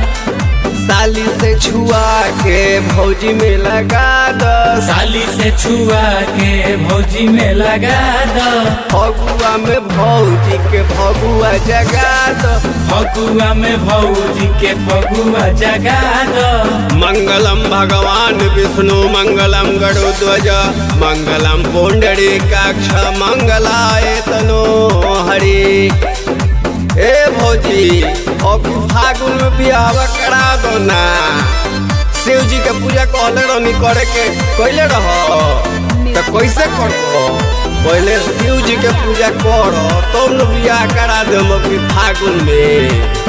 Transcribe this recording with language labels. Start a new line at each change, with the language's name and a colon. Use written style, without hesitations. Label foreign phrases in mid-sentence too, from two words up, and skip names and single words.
Bhojpuri: साली से छुआ के भौजी में लगा दो। साली से छुआ के भौजी में लगा दो। फगुआ में भौजी के फगुआ जगा दो। फगुआ में भौजी के फगुआ जगा दो।
Sanskrit: मंगलम भगवान विष्णु मंगलम गरुध्वज मंगलम पुंडरीकाक्ष मंगलाय तनो हरि।
Bhojpuri: ए भौजी अब फागुन में बियाह करा दो ना। शिव जी के पूजा कहले रहनी करे के कैले रहो तो कैसे करो? पहले शिव जी के पूजा करो तो न बियाह करा दो अभी फागुन में।